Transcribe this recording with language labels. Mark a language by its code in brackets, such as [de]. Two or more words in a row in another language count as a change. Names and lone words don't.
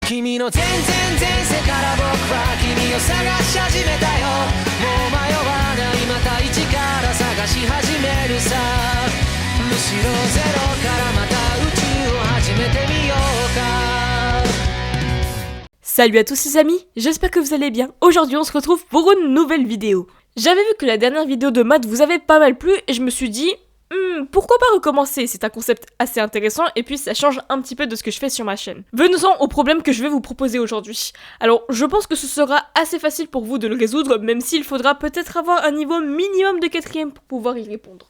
[ja] 君の全然前世から僕は君を探し始めたよ。もう迷わないまた一から探し始めるさ。むしろゼロからまた宇宙を始めてみようか。 [fr] Salut à tous les amis, j'espère que vous allez bien. Aujourd'hui on se retrouve pour une nouvelle vidéo. J'avais vu que la dernière vidéo de maths vous avait pas mal plu et je me suis dit pourquoi pas recommencer, c'est un concept assez intéressant et puis ça change un petit peu de ce que je fais sur ma chaîne. Venons-en au problème que je vais vous proposer aujourd'hui. Alors je pense que ce sera assez facile pour vous de le résoudre, même s'il faudra peut-être avoir un niveau minimum de 4ème pour pouvoir y répondre.